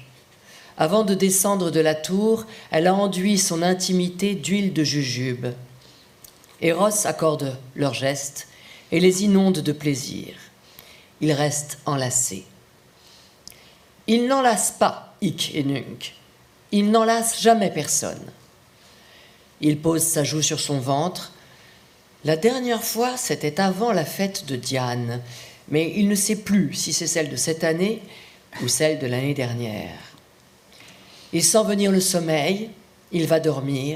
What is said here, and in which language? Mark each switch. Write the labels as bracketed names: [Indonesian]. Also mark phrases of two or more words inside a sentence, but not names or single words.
[French] Avant de descendre de la tour, elle a enduit son intimité d'huile de jujube. Eros accorde leurs gestes et les inonde de plaisir. Ils restent enlacés. Ils n'enlacent pas [Latin] hic et nunc. [French] Ils n'enlacent jamais personne. Il pose sa joue sur son ventre. La dernière fois, c'était avant la fête de Diane, mais il ne sait plus si c'est celle de cette année ou celle de l'année dernière. Il sent venir le sommeil, il va dormir.